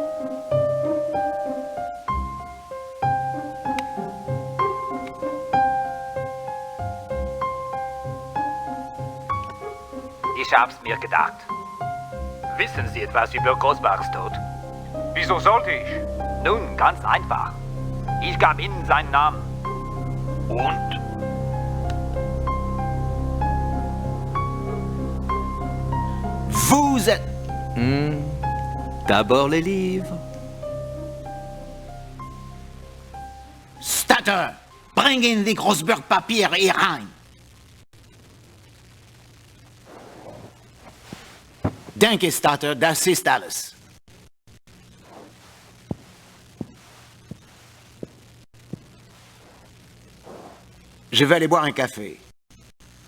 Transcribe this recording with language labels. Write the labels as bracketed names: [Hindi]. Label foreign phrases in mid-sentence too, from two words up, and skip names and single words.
[German] Ich hab's mir gedacht. Wissen Sie etwas über Grossbergs Tod? Wieso sollte ich? Nun, ganz einfach. Ich gab Ihnen seinen Namen. Und? [French] Vous êtes... D'abord les livres. [German] Statter, bring in die Grossberg-Papiere hier rein. Danke, Statter, das ist alles. [French] Je vais aller boire un café.